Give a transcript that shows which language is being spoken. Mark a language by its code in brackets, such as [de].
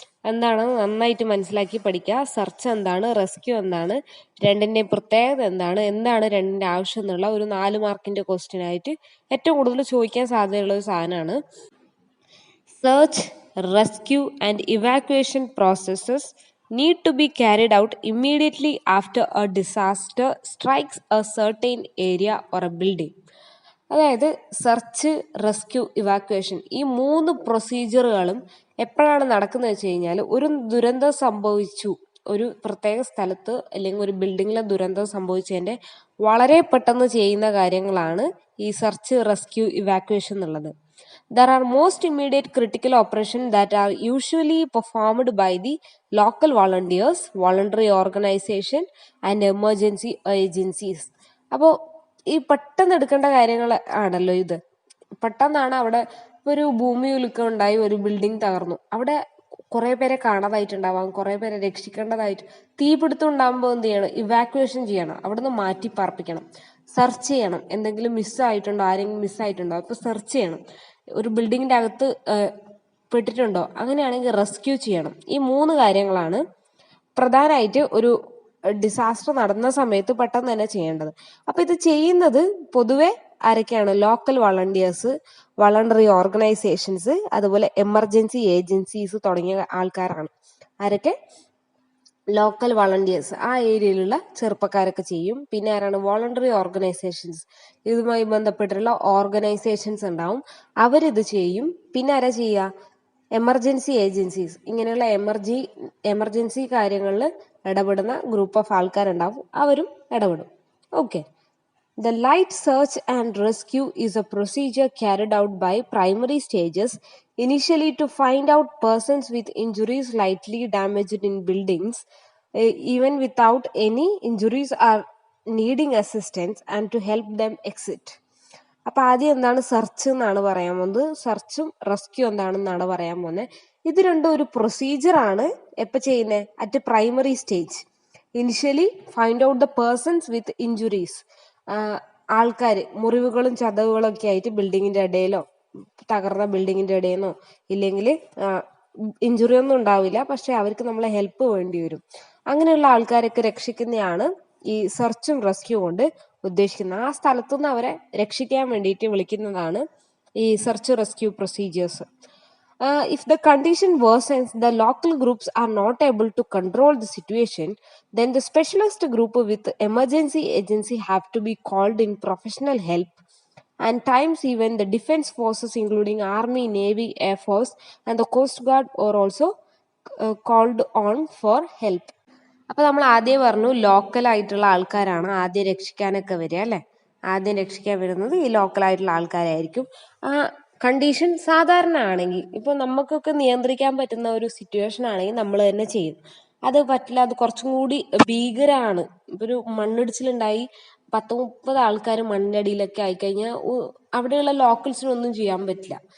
[ml] എന്താണ്? നന്നായിട്ട് മനസ്സിലാക്കി പഠിക്കുക. സെർച്ച് എന്താണ്, റെസ്ക്യൂ എന്താണ്, രണ്ടിൻ്റെയും പ്രത്യേകത എന്താണ് രണ്ടിൻ്റെ ആവശ്യം എന്നുള്ള ഒരു 4 മാർക്കിന്റെ ക്വസ്റ്റ്യൻ ആയിട്ട് ഏറ്റവും കൂടുതൽ ചോദിക്കാൻ സാധ്യതയുള്ള ഒരു സാധനമാണ്. [en] Search, rescue, and evacuation processes need to be carried out immediately after a disaster strikes a certain area or a building. [ml] അതായത് സെർച്ച്, റെസ്ക്യൂ, ഇവാക്വേഷൻ ഈ 3 പ്രൊസീജിയറുകളും എപ്പോഴാണ് നടക്കുന്നത് വെച്ച് കഴിഞ്ഞാൽ ഒരു ദുരന്തം സംഭവിച്ചു, ഒരു പ്രത്യേക സ്ഥലത്ത് അല്ലെങ്കിൽ ഒരു ബിൽഡിങ്ങിലെ ദുരന്തം സംഭവിച്ചതിൻ്റെ വളരെ പെട്ടെന്ന് ചെയ്യുന്ന കാര്യങ്ങളാണ് ഈ സെർച്ച്, റെസ്ക്യൂ, ഇവാക്വേഷൻ എന്നുള്ളത്. [en] There are most immediate critical operations that are usually performed by the local volunteers, voluntary organization and emergency agencies. [ml] അപ്പോൾ ഈ പെട്ടെന്ന് എടുക്കേണ്ട കാര്യങ്ങൾ ആണല്ലോ ഇത്. പെട്ടെന്നാണ് അവിടെ ഒരു ഭൂമി കുലുക്കം ഉണ്ടായി, ഒരു ബിൽഡിംഗ് തകർന്നു, അവിടെ കുറേ പേരെ കാണാതായിട്ടുണ്ടാവാം, കുറേ പേരെ രക്ഷിക്കേണ്ടതായിട്ട്. തീപിടുത്തം ഉണ്ടാകുമ്പോൾ എന്ത് ചെയ്യണം? ഇവാക്വേഷൻ ചെയ്യണം, അവിടുന്ന് മാറ്റി പാർപ്പിക്കണം. സെർച്ച് ചെയ്യണം, എന്തെങ്കിലും മിസ്സായിട്ടുണ്ടോ, ആരെങ്കിലും മിസ്സായിട്ടുണ്ടോ, അപ്പോൾ സെർച്ച് ചെയ്യണം. ഒരു ബിൽഡിങ്ങിൻ്റെ അകത്ത് പെട്ടിട്ടുണ്ടോ, അങ്ങനെയാണെങ്കിൽ റെസ്ക്യൂ ചെയ്യണം. ഈ 3 കാര്യങ്ങളാണ് പ്രധാനമായിട്ട് ഒരു ഡിസാസ്റ്റർ നടന്ന സമയത്ത് പെട്ടെന്ന് തന്നെ ചെയ്യേണ്ടത്. അപ്പോൾ ഇത് ചെയ്യുന്നത് പൊതുവെ ആരൊക്കെയാണ്? ലോക്കൽ വളണ്ടിയേഴ്സ്, വളണ്ടറി ഓർഗനൈസേഷൻസ്, അതുപോലെ എമർജൻസി ഏജൻസീസ് തുടങ്ങിയ ആൾക്കാരാണ്. ആരൊക്കെ? ലോക്കൽ വളണ്ടിയേഴ്സ്, ആ ഏരിയയിലുള്ള ചെറുപ്പക്കാരൊക്കെ ചെയ്യും. പിന്നെ ആരാണ്? വോളണ്ടറി ഓർഗനൈസേഷൻസ്, ഇതുമായി ബന്ധപ്പെട്ടുള്ള ഓർഗനൈസേഷൻസ് ഉണ്ടാവും, അവരിത് ചെയ്യും. പിന്നെ ആരാ ചെയ്യുക? എമർജൻസി ഏജൻസീസ്, ഇങ്ങനെയുള്ള എമർജൻസി കാര്യങ്ങളിൽ ഇടപെടുന്ന ഗ്രൂപ്പ് ഓഫ് ആൾക്കാരുണ്ടാവും, അവരും ഇടപെടും. Okay. [en] The light search and rescue is a procedure carried out by primary stages, initially to find out persons with injuries lightly damaged in buildings, even without any injuries are needing assistance, and to help them exit. [ml] അപ്പോൾ ആദ്യം എന്താണ് search എന്നാണ് പറയാൻ പോകുന്നത്, സെർച്ചും rescue എന്താണെന്നാണ് പറയാൻ പോകുന്നത്. ഇത് രണ്ടും ഒരു പ്രൊസീജിയറാണ്. എപ്പോൾ ചെയ്യുന്നത്? [en] At primary stage. Initially find out the persons with injuries, [ml] ആൾക്കാർ മുറിവുകളും ചതവുകളും ഒക്കെ ആയിട്ട് ബിൽഡിങ്ങിൻ്റെ ഇടയിലോ തകർന്ന ബിൽഡിങ്ങിൻ്റെ ഇടയിലോ, ഇല്ലെങ്കിൽ ഇഞ്ചുറി ഒന്നും ഉണ്ടാവില്ല, പക്ഷെ അവർക്ക് നമ്മളെ ഹെൽപ്പ് വേണ്ടി വരും, അങ്ങനെയുള്ള ആൾക്കാരൊക്കെ രക്ഷിക്കുന്നതാണ് ഈ സെർച്ചും റെസ്ക്യൂ കൊണ്ട് ഉദ്ദേശിക്കുന്നത്. ആ സ്ഥലത്തുനിന്ന് അവരെ രക്ഷിക്കാൻ വേണ്ടിയിട്ട് വിളിക്കുന്നതാണ് ഈ search rescue procedures. [en] If the condition worsens, the local groups are not able to control the situation, then the specialist group with emergency agency have to be called in professional help. And times even the defense forces including Army, Navy, Air Force and the Coast Guard are also called on for help. [ml] അപ്പോൾ നമ്മൾ ആദ്യം പറഞ്ഞു ലോക്കലായിട്ടുള്ള ആൾക്കാരാണ് ആദ്യം രക്ഷിക്കാനൊക്കെ വരിക, അല്ലേ? ആദ്യം രക്ഷിക്കാൻ വരുന്നത് ഈ ലോക്കലായിട്ടുള്ള ആൾക്കാരായിരിക്കും. ആ കണ്ടീഷൻ സാധാരണ ആണെങ്കിൽ, ഇപ്പോൾ നമുക്കൊക്കെ നിയന്ത്രിക്കാൻ പറ്റുന്ന ഒരു സിറ്റുവേഷൻ ആണെങ്കിൽ നമ്മൾ തന്നെ ചെയ്യും. അത് പറ്റില്ല, അത് കുറച്ചും കൂടി ഭീകരമാണ്. ഇപ്പോൾ ഒരു മണ്ണിടിച്ചിലുണ്ടായി 10-30 ആൾക്കാർ മണ്ണിൻ്റെ അടിയിലൊക്കെ ആയിക്കഴിഞ്ഞാൽ അവിടെയുള്ള ലോക്കൽസിനൊന്നും ചെയ്യാൻ പറ്റില്ല.